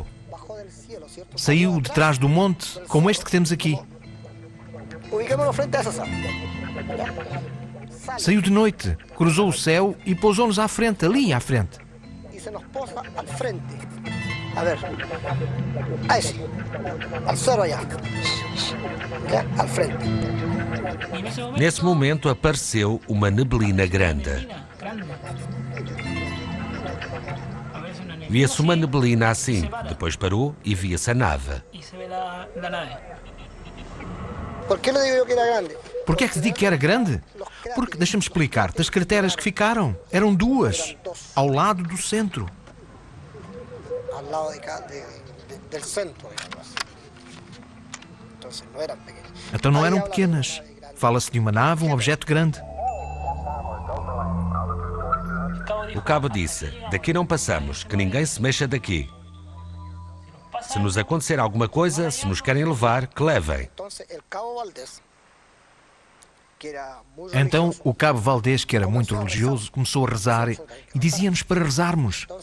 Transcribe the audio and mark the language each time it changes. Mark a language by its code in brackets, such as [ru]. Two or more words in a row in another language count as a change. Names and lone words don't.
[pt] Saiu de trás do monte, como este que temos aqui. Saiu de noite, cruzou o céu e pousou-nos à frente, ali à frente. [es] A ver, a ese, al cero allá, al frente. [pt] Nesse momento apareceu uma neblina grande. Via-se uma neblina assim, depois parou e via-se a nave. Por que lhe digo eu que era grande? Porquê é que te digo que era grande? Porque, deixa-me explicar-te, as crateras que ficaram eram 2, ao lado do centro. [es] Al lado del centro, digamos. Entonces no eran pequeñas. [pt] Então não eram pequenas. Fala-se de uma nave, um objeto grande. O cabo disse: daqui não passamos, que ninguém se mexa daqui. Se nos acontecer alguma coisa, se nos querem levar, que levem. Então o cabo Valdés, que era muito religioso, começou a rezar e dizia-nos para rezarmos.